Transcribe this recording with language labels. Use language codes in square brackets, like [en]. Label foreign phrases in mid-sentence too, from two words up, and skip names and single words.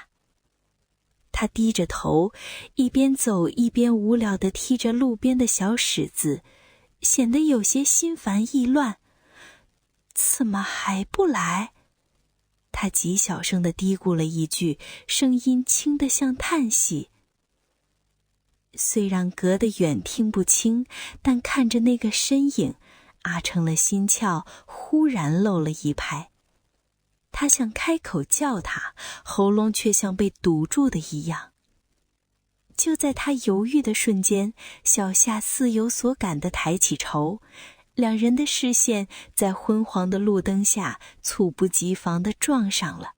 [zh] 他低着頭，一邊走一邊無聊地踢着路邊的小石子，顯得有些心煩意亂。怎麼還不來？他極小聲地嘀咕了一句，聲音輕得像嘆息。雖然隔得遠聽不清，但看着那個身影，阿成的心竅忽然漏了一拍。他想開口叫他，喉嚨卻像被堵住的一樣。就在他猶豫的瞬間，小夏似有所感地抬起頭，兩人的視線在昏黃的路燈下猝不及防地撞上了。